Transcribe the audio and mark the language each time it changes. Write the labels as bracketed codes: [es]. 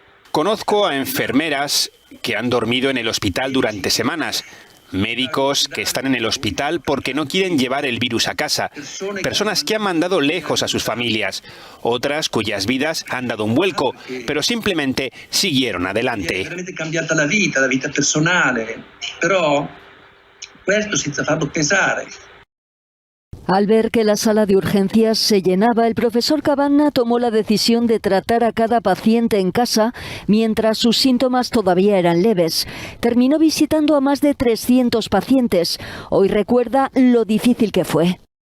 [es] Conozco a enfermeras que han dormido en el hospital durante semanas, médicos que están en el hospital porque no quieren llevar el virus a casa, personas que han mandado lejos a sus familias, otras cuyas vidas han dado un vuelco, pero simplemente siguieron adelante. [it] Veramente cambiata la vita personale, però questo senza farlo pesare. [es] Al ver que la sala de urgencias se llenaba, el profesor Cavanna tomó la decisión de tratar a cada paciente en casa mientras sus síntomas todavía eran leves. Terminó visitando a más de 300 pacientes. Hoy recuerda lo difícil que fue.